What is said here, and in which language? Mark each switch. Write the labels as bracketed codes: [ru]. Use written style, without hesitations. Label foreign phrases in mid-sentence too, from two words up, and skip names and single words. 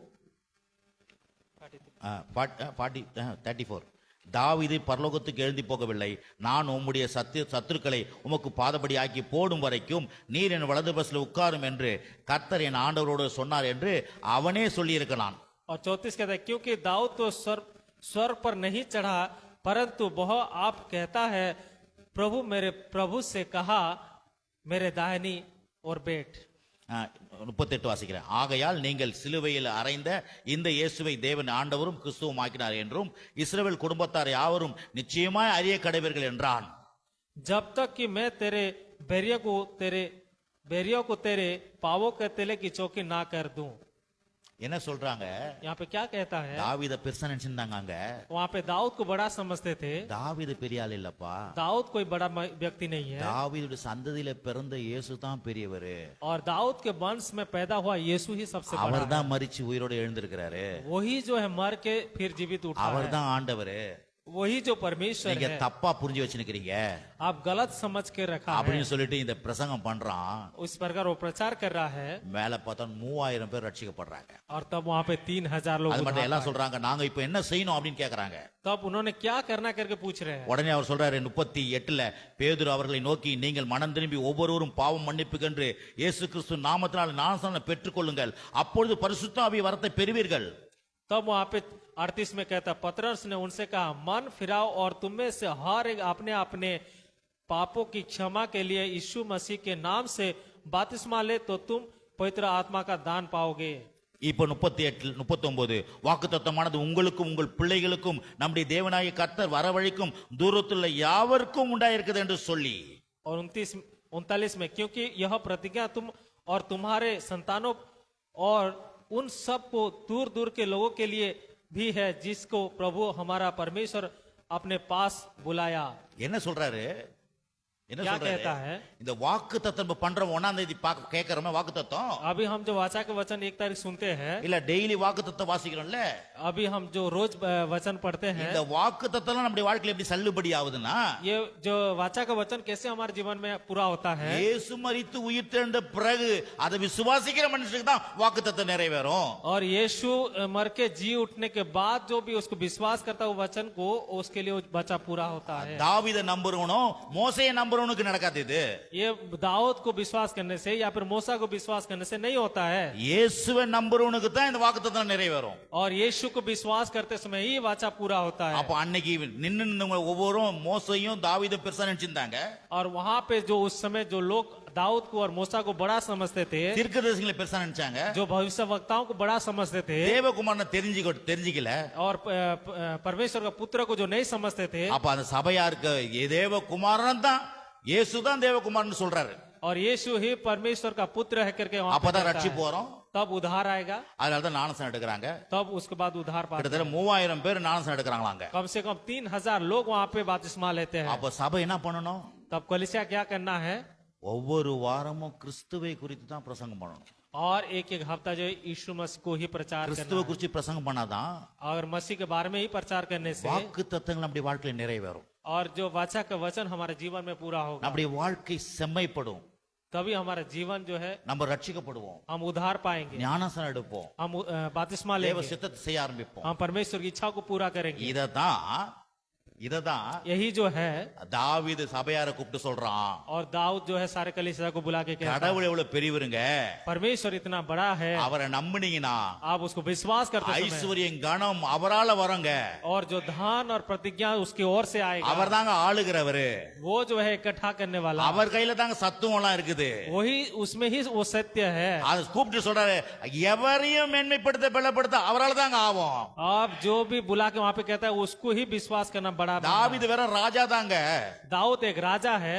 [ta] 34. தாவீது பரலோகத்துக்கு எழுந்தி போகவில்லை, நான் உம்முடைய சத்துருக்களை உமக்கு பாதபடி ஆக்கி போடும் வரைக்கும் நீர் என் வலது பஸ்ல உட்காரும் என்று கர்த்தர் என் ஆண்டவரோடு சொன்னார் என்று அவனே சொல்லியிருக்கிறான். [hi] और 34 कहता है, क्योंकि दाऊद तो स्वर पर नहीं चढ़ा, परंतु वह आप कहता है, प्रभु मेरे प्रभु से कहा, मेरे दाहिनी और बैठ। [ta] 38 வாசிக்கிறேன். ஆகையால் நீங்கள் சிலுவையில் அறைந்த இந்த இயேசுவை தேவன் ஆண்டவரும் கிறிஸ்துவும் ஆக்கினார் என்றும் இஸ்ரவேல் குடும்பத்தார் யாவரும் நிச்சயமாய் அறிய கடவீர்கள் என்றான். [hi] जब तक कि मैं तेरे बैरियों को तेरे पावों के तले की चौकी ना कर दूं। [ta] என்ன சொல்றாங்க? [hi] यहाँ पे क्या कहता है? [ta] தாவீதை பெருசா நினைச்சிருந்தாங்க. அங்க [hi] वहाँ पे दाऊद को बड़ा समझते थे। [ta] தாவீது பெரிய ஆள் இல்லப்பா, [hi] दाऊद कोई बड़ा व्यक्ति नहीं है। [ta] தாவீதுடைய சந்ததியில பிறந்த இயேசு தான் பெரியவர். [hi] और दाऊद के वंश में पैदा हुआ यीशु ही सबसे बड़ा [ta] அவர் தான் மரிச்சு உயிரோடு எழுந்திருக்கிறாரு. [hi] है। वही जो है मर के फिर जीवित उठा [ta] அவர் [hi] है। [ta] தான் ஆண்டவர். [hi] वही जो परमेश्वर [ta] நீங்க [hi] है। [ta] தப்பா புரிஞ்சு வச்சிருக்கீங்க [hi] आप गलत समझ के रखा है। [ta] அப்படின்னு சொல்லிட்டு இந்த பிரசங்கம் பண்றான். [hi] उस प्रकार वो प्रचार कर रहा है। [ta] மேல பார்த்தா 3000 பேர் ரட்சிக்கப்படுறாங்க. [hi] और तब वहाँ पे 3000 लोग [ta] அது மட்டும் [hi] उद्धार [ta] எல்லாம் [hi] पाए। [ta] சொல்றாங்க, நாங்க இப்ப என்ன செய்யணும் அப்படின்னு கேக்குறாங்க. [hi] तब उन्होंने क्या करना करके पूछ रहे हैं। [ta] உடனே அவர் சொல்றாரு 38 பேதுரு அவர்களை நோக்கி, நீங்கள் மனம் திரும்பி ஒவ்வொருவரும் பாவம் மன்னிப்புக்கென்று இயேசு கிறிஸ்து நாமத்தினால் ஞானஸ்நானம் பெற்றுக்கொள்ளுங்கள், அப்பொழுது பரிசுத்த ஆவி வரத்தை பெறுவீர்கள். [hi] तब वहाँ पे 38 में कहता, पतरस ने उनसे कहा, मन फिराओ और तुम में से हर एक अपने अपने पापों की क्षमा के लिए यीशु मसीह के नाम से बपतिस्मा ले, तो तुम पवित्र आत्मा का दान पाओगे। [ta] இப்போ 38 வாக்குத்தத்தமானது உங்களுக்கும் உங்கள் பிள்ளைகளுக்கும் நம்முடைய தேவனாகிய கர்த்தர் வரவழைக்கும் தூரத்துள்ள யாவருக்கும் உண்டாயிருக்குது என்று சொல்லி [hi] और 39 में, क्योंकि यह प्रतिज्ञा तुम और तुम्हारे संतानों और उन सब को दूर दूर के लोगों के लिए भी है, जिसको प्रभु हमारा परमेश्वर अपने पास बुलाया। [ta] என்ன சொல்றாரு? என்ன [hi] क्या [ta] சொல்றாரு? [hi] कहता है? [ta] இந்த வாக்குத்தத்தம் பண்றோம் 1ஆம் தேதி கேட்கறோமே வாக்குத்தத்தம், [hi] अभी हम जो वाचा के वचन 1 तारीख सुनते हैं, [ta] இல்ல டெய்லி வாக்குத்தத்தம் வாசிக்கிறோம்ல, [hi] अभी हम जो रोज वचन पढ़ते हैं, [ta] இந்த வாக்குத்தத்தம் நம்முடைய வாழ்க்கையில எப்படி செல்லுபடி ஆகுதுன்னா, [hi] ये जो वाचा का वचन कैसे हमारे जीवन में पूरा होता है? [ta] இயேசு மரித்து உயிர்த்தெழுந்த பிறகு அதை விசுவாசிக்கிற மனுஷனுக்கு தான் வாக்குத்தத்தம் நிறைவேறும். [hi] और यीशु मर के जी उठने के बाद जो भी उसको विश्वास करता है वो वचन को, उसके लिए वो वचन पूरा होता है। [ta] தாவீதை நம்புறவனும் மோசேயை நம்புறவனுக்கு நடக்காது இது. [hi] ये दाऊद को विश्वास करने से या फिर मूसा को विश्वास करने से नहीं होता है, [ta] இயேசுவை நம்புறவனுக்கு தான் இந்த வாக்குத்தத்தம் நிறைவேறும். [hi] और यीशु को विश्वास करते समय ही वाचा पूरा होता है। [ta] அப்ப அன்னைக்கு நின்னு ஒவ்வொருவரும் மோசையும் தாவீதை பெருசா நினைச்சிருந்தாங்க. [hi] और वहां पे जो उस समय जो लोग दाऊद को और मूसा को बड़ा समझते थे, [ta] தீர்க்கதரிசிகளை பெருசா நினைச்சாங்க. [hi] जो भविष्य वक्ताओं को बड़ा समझते थे, [ta] தேவகுமாரனை தெரிஞ்சிக்கல. [hi] और परमेश्वर का पुत्र को जो नहीं समझते थे, [ta] அப்ப அந்த சபையாருக்கு தேவகுமாரன் தான், இயேசு தான் தேவகுமாரன் சொல்றாரு. [hi] और यीशु ही परमेश्वर का पुत्र है करके वहां पे [ta] அப்பதான் [hi] कहता [ta] ரட்சிப்பு [hi] है। [ta] வரும். [hi] तब उद्धार आएगा, [ta] அதனாலதான் ஞானஸ்நானம் எடுக்கிறாங்க. [hi] तब उसके बाद उद्धार पाते [ta] கிட்டத்தட்ட 3000 பேர் ஞானஸ்நானம் எடுக்கிறாங்களாங்க. [hi] कम से कम 3000 लोग वहां पे बपतिस्मा लेते हैं। [ta] அப்ப சபை என்ன பண்ணணும்? [hi] तब कलीसिया क्या करना है? [ta] ஒவ்வொரு வாரமும் கிறிஸ்துவை குறித்து தான் பிரசங்கம் பண்ணணும். [hi] और एक एक हफ्ता जो है यीशु मसीह को ही प्रचार करना [ta] கிறிஸ்துவை [hi] है। [ta] குறித்து பிரசங்கம் பண்ணாதான் [hi] और मसीह के बारे में ही प्रचार करने से, [ta] வாக்குத்தத்தங்கள் நம்முடைய வாழ்க்கையில நிறைவேறும். [hi] और जो वाचा का वचन हमारे जीवन में पूरा होगा, [ta] நம்முடைய வாழ்க்கை செம்மைப்படும். [hi] तभी हमारा जीवन जो है [ta] நம்ம ரட்சிக்கப்படுவோம். [hi] हम उद्धार पाएंगे, [ta] ஞானஸ்நானம் எடுப்போம். [hi] हम बपतिस्मा [ta] தேவ [hi] लेंगे, [ta] சித்தத்தை செய்ய ஆரம்பிப்போம். [hi] हम परमेश्वर की इच्छा को पूरा करेंगे। [ta] இததான் [hi] यही जो है, [ta] தாவீது சபையார கூப்பிட்டு சொல்றான், [hi] और दाऊद जो है सारे कलीसिया को बुला के कहता है, [ta] கடவுள் எவ்வளவு பெரியவருங்க, [hi] परमेश्वर इतना बड़ा है, [ta] அவரை நம்பினீங்கன்னா [hi] आप उसको विश्वास करते समय, [ta] ஐஸ்வர்யம் கனம் அவரால வரங்க, [hi] और जो धन और प्रतिज्ञा उसकी ओर से आएगा, [ta] அவர் தாங்க ஆளுகிறவரு, [hi] वो जो है इकट्ठा करने वाला, [ta] அவர் கையில தாங்க சத்துவம் எல்லாம் இருக்குது. [hi] वही उसमें ही वो सत्य है। [ta] அதை கூப்பிட்டு சொல்றாரு, எவரையும் மேன்மைப்படுத்த பலப்படுத்த அவரால் தாங்க ஆகும். [hi] आप जो भी बुला के वहां पे कहता है उसको ही विश्वास करना बड़ा बनना [ta] தாவீது [hi] है। [ta] வேற ராஜா தாங்க, [hi] दाऊद एक राजा है,